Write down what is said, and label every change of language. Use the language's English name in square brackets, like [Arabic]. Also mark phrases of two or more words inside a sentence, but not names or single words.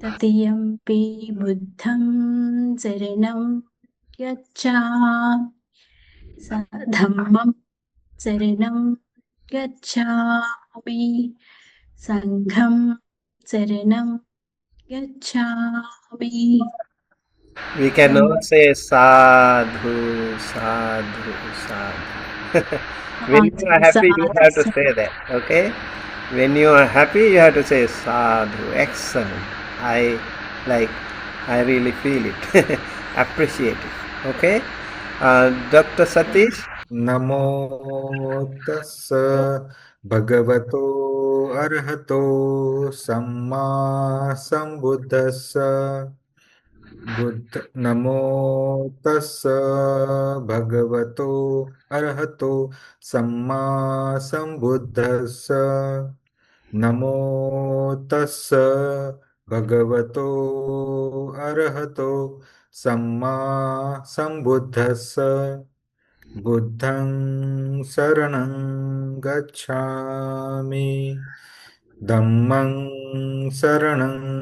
[Pali] Tatiyampi buddham saranam gacchami. Dhammam saranam gacchami. Sangham saranam gacchami. [English] We cannot say [Pali] sadhu, sadhu, sadhu. [English] When you are happy, you Sadhu, have to sadhu. say that. Okay? When you are happy, you have to say sadhu. Excellent. I really feel it. Appreciate it. Okay? Dr. Satish? [Pali] नमो तस्स भगवतो अर्हतो सम्मा सम्बुद्धस्स नमो तस्स भगवतो अर्हतो सम्मा सम्बुद्धस्स नमो तस्स भगवतो अर्हतो सम्मा सम्बुद्धस्स बुद्धं शरणं गच्छामि धम्मं शरणं